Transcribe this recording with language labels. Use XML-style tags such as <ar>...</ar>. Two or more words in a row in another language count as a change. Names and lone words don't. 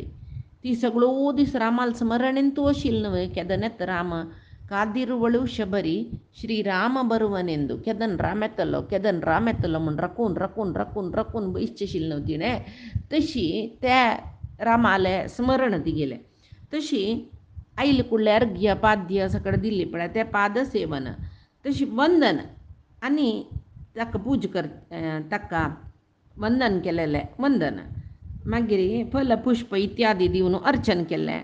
<kok>ती सगळो दीस रामाल स्मरणेन तूं आशिल्ल न्हय.</kok> <kn>केदनेत राम ಕಾದಿರುವಳು ಶಬರಿ ಶ್ರೀರಾಮ ಬರುವನೆಂದು.</kn> <kok>केदन राम येतलो म्हूण राखून राखून राखून राखून बयसचें आशिल्लें न्हय तिणें. तशी त्या रामाले स्मरण ती गेलें. तशी आयले कुडल्यार अर्घ्य पाद्य सकळ दिल्ली पळय तें पादसेवन, तशी वंदन आनी ताका पूज ताका वंदन केलेलें वंदन, मागीर फल पुष्प इत्यादी दिवन अर्चन केलें.</kok>